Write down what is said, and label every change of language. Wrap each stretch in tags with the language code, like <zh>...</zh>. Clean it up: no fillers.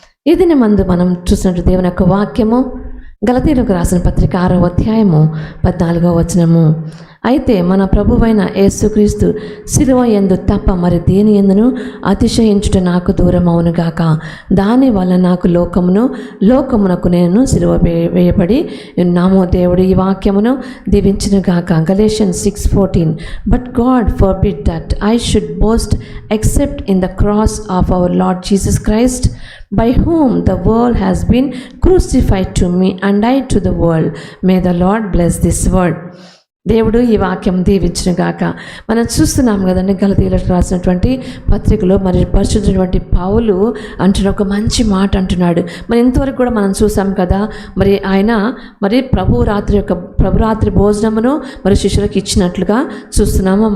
<te>ఈ దినమందు మనం చూసినట్టు దేవుని యొక్క వాక్యము గలతీయులకు రాసిన పత్రిక 6వ అధ్యాయము 14వ వచనము. అయితే మన ప్రభువైన యేసుక్రీస్తు శిలువ యందు తప్ప మరి దేని యందును అతిశయించుట నాకు దూరం అవునుగాక. దాని వల్ల నాకు లోకమునకు నేను శిలువ వేయబడి ఉన్నాము. దేవుడు ఈ వాక్యమును దీవించునుగాక. Galatians 6:14.</te> <en>But God forbid that I should boast except in the cross of our Lord Jesus Christ, by whom the world has been crucified to me and I to the world. May the Lord bless this word.</en> <te>దేవుడు ఈ వాక్యం దీవించునుగాక. మనం చూస్తున్నాం కదండి, గలతీయులకు రాసినటువంటి పత్రికలో మరి పరిశుద్ధుడైనటువంటి పౌలు అంటున్న ఒక మంచి మాట అంటున్నాడు. మరి ఇంతవరకు కూడా మనం చూసాం కదా, మరి ఆయన మరి ప్రభు రాత్రి భోజనమును మరి శిష్యులకు ఇచ్చినట్లుగా చూస్తున్నాము.</te>